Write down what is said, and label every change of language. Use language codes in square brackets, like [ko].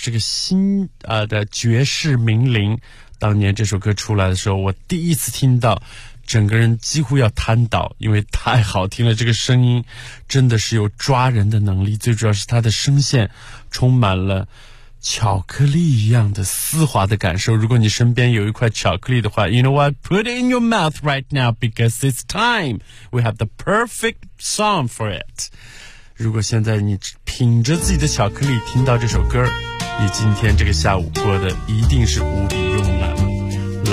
[zh] 这个新的爵士名伶，当年这首歌出来的时候，我第一次听到，整个人几乎要瘫倒，因为太好听了。这个声音真的是有抓人的能力，最主要是他的声线充满了巧克力一样的丝滑的感受。如果你身边有一块巧克力的话， [en] You know what? Put it in your mouth right now, because it's time. We have the perfect song for it. [zh] 如果现在你品着自己的巧克力听到这首歌，你今天这个下午过得一定是无比慵懒。